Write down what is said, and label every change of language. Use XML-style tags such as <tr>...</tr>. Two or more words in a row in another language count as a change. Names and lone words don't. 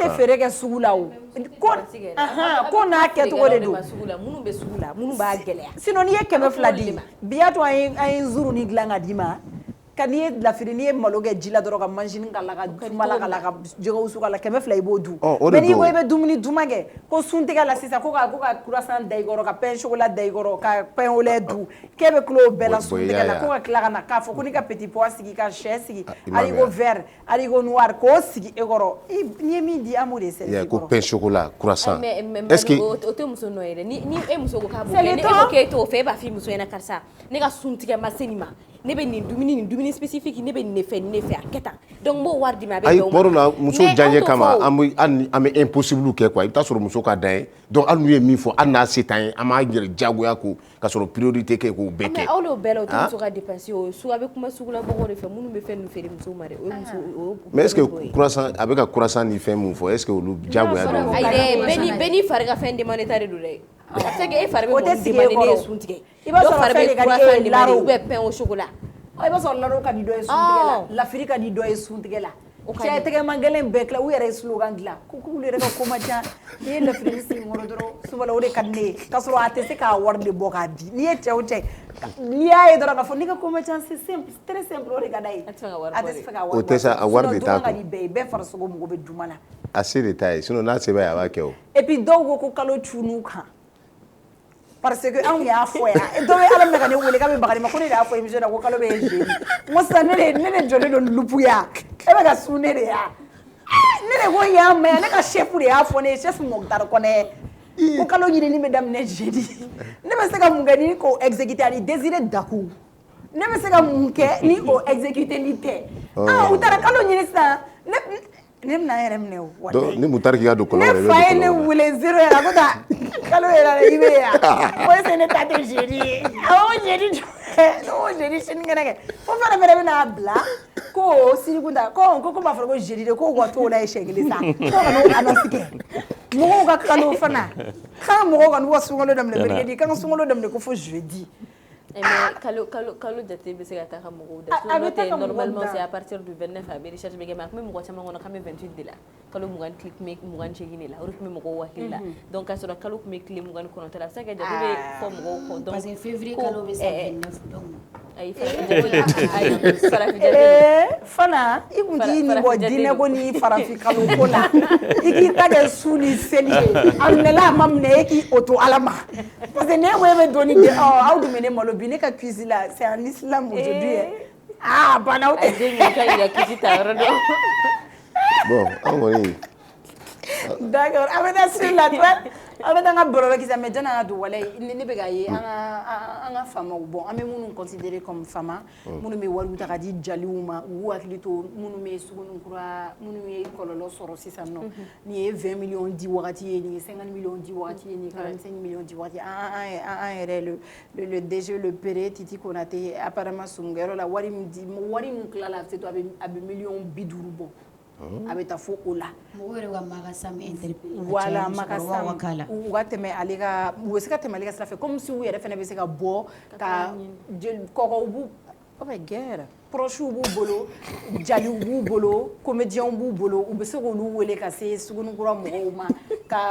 <bm>an tɛ feere kɛ sugu la o ko n'a kɛcogo de don minnu bɛ sugu la minnu b'a gɛlɛya sinon n'i ye 200 di bi y'a to an ye nzuruni dilan ka d'i ma ka n'i ye lafiri n'i ye malo kɛ ji la dɔrɔn ka manzini k'a la ka sumala k'a la ka jɛgɛwusu k'a la 200 i b'o dun mais n'i ko i bɛ dumuni duman kɛ ko suntigɛ la sisan ko ka croissant da i kɔrɔ ka</bm> <fr>pain chocolat</fr> <bm>da i kɔrɔ ka</bm> <fr>pain au lait</fr> <bm>dun k'e bɛ tila o bɛɛ la suntigɛ la ko ka tila ka na k'a fɔ ko n'i ka</bm> <fr>petit pois</fr> <bm>sigi ka sɛ sigi</bm> <fr>haricot vert haricot noir</fr> <bm>k'o sigi e kɔrɔ n'i ye min di an b'o de sɛbɛn i kɔrɔ ko</bm> <fr>pain chocolat croissant est-ce que</fr> <bm>o tɛ muso nɔ ye dɛ ni e muso ko k'a b'o kɛ ne ko k'e t'o fɛ e b'a fɔ i muso ɲɛna karisa ne ka suntigɛ ma se nin ma ne bɛ nin dumuni spécifique ne bɛ nin de fɛ a kɛ tan donc n b'o wari di ma a bɛ bɛn o ma ayi la muso janjɛ kama an bɛ impossible kɛ quoi i bɛ taa sɔrɔ muso ka dan ye donc hali n'u ye min fɔ hali n'a se t'an ye an b'a yɛrɛ diyagoya ko ka sɔrɔ priorité kɛ k'o bɛɛ kɛ mais aw n'o bɛɛ la o tɛ muso ka dépense o su a bɛ kuma sugula mɔgɔw de fɛ minnu bɛ fɛn ninnu feere musow ma dɛ o ye muso</bm> <fr>mais est-ce que croissant</fr> <bm>a bɛ ka croissant ni fɛn mun fɔ</bm> <fr>est-ce que</fr> <bm>olu diyagoya don ayi dɛ bɛɛ n'i fari ka fɛn demandé ta de don dɛ a bɛ se que e fari bɛ mɔgɔ demandé ne ye sun tigɛ dɔw fari bɛ</bm> <fr>croissant demandé ou bien pain au chocolat</fr> <bm>i b'a sɔrɔ laro ka di dɔ ye suntigɛ la lafiri ka di dɔ ye suntigɛ la cɛ tɛgɛman gɛlɛn bɛɛ tila u yɛrɛ ye slogan dilan ko k'ulu yɛrɛ ka ko ma ca n'i ye lafiri sigi n kɔrɔ dɔrɔn subala o de ka di ne ye k'a sɔrɔ a tɛ se k'a wari de bɔ k'a di n'i ye cɛ o cɛ n'i y'a ye dɔrɔn k'a fɔ ne ka ko ma ca</bm> <fr>c'est simple très simple</fr> <bm>o de ka d'a ye a tɛ se ka wari o tɛ sa a wari de t'a kun sinon duma ka di bɛɛ ye bɛɛ farisogo mago bɛ duma na a se de t'a ye sinon n'a se b'a ye a b'a kɛ o</bm> <fr>et puis</fr> <bm>dɔw ko ko kalo cun'u kan parce que anw y'a fɔ yan dɔw ye ala minɛ ka ne wele k'a bɛ bagani ma ko ne de y'a fɔ émission na ko kalo bɛ ye jeudi n ko sisan ne de jɔlen don lupu ya e bɛ ka sun ne de ya ne de ko y'a mɛn yan ne ka chef de y'a fɔ ne ye chef Mokhtar Kɔnɛ ko kalo ɲinini bɛ daminɛ jeudi ne bɛ se ka mun kɛ ni k'o exécuter ani Désiré Dakou ne bɛ se ka mun kɛ ni o exécuter ni tɛ u taara kalo ɲini sisan ne bɛna n yɛrɛ minɛ o donc ni Mokhtar k'i ka don kɔlɔn ne fa ye ne wele 0 heure ko taa kalo yɛrɛ i bɛ yan ko est-ce que ne ta tɛ jeudi ye awɔ jeudi o jeudi sinikɛnɛ kɛ fo fana bɛ n'a bila ko sirikunda ko b'a fɔ ko jeudi de ko ka t'o la ye siɲɛ kelen sa ko ka n'o annonce kɛ mɔgɔw ka kalo fana kan mɔgɔw ka n'u ka sunkalo daminɛ mercredi kan ka sunkalo daminɛ ko fo jeudi mais kalo jate bɛ se ka taa ka mɔgɔw da n'o tɛ</bm> <fr>normalement c'est à partir du 29</fr> <bm>a bɛ recharge bɛ kɛ mais a tun bɛ mɔgɔ caman kɔnɔ k'an bɛ 28 de la kalo 20 tile tun bɛ 28 de la o de tun bɛ mɔgɔw hakili la donc k'a sɔrɔ kalo tun bɛ tile 29 la a bɛ se ka kɛ jate bɛ fɔ mɔgɔw kɔ donc</bm> <fr>parce que février</fr> <bm>kalo bɛ sa</bm> <fr>29 donc</fr> <bm>ayi farafin jate fana i kun t'i nin bɔ diinɛ ko ni farafin kalo ko la i k'i ta kɛ su ni seli ye a minɛla a ma minɛ e k'i o to ala ma</bm> <fr>parce que</fr> <bm>ne ko e bɛ dɔɔni de aw dun bɛ ne malo bi ne ka cuisine la</bm> <fr>c'est en islam aujourd'hui</fr> <bm>bana o tɛ den ka yira kisi ta yɔrɔ dɔn bon an kɔni d'accord a bɛ taa</bm> <fr>sur la toile</fr> <bm>a bɛ taa an ka baro la kisa mais jana an ka don walayi ne bɛ k'a ye an ka faamaw bon an bɛ minnu</bm> <fr>considérer comme</fr> <bm>faama minnu bɛ wariw ta ka di jaliw ma u k'u hakili to minnu bɛ sugunikura minnu ye kɔlɔlɔ sɔrɔ sisan nɔ nin ye 20 millions di wagati ye nin ye 50 millions di wagati ye nin ye 45 millions di wagati an yɛrɛ</bm> <fr>le DG le</fr> <bm>Pere Titi Konate apparemment sunkɛyɔrɔ la wari min tilala a bɛ se to a bɛ miliyɔn 50 bɔ a bɛ taa fo o la mɔgɔw yɛrɛ ka magasin bɛ interpellé voilà magasin u ka tɛmɛ ale ka u bɛ se ka tɛmɛ ale ka sira fɛ</bm> <fr>comme si</fr> <bm>u yɛrɛ fana bɛ se ka bɔ ka kɔgɔw b'u</bm> <fr>guerre proches</fr> <bm>b'u bolo jaliw b'u bolo comédiens b'u bolo u bɛ se k'olu wele ka se sugunikura mɔgɔw ma ka</bm>